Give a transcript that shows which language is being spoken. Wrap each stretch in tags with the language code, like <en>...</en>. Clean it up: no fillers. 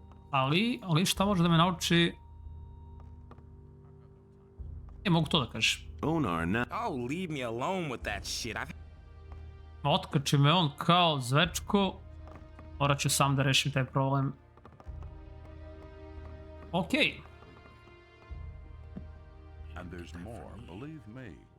<sr>Ali šta može da me nauči? Mogu to da kažem.</sr> <en>Onar, now. Oh, leave me alone with that shit.</en> <sr>Otkači me on kao zvečko. Morat ću sam da rešim taj problem. Okej.</sr> <en>And there's more, believe me.</en>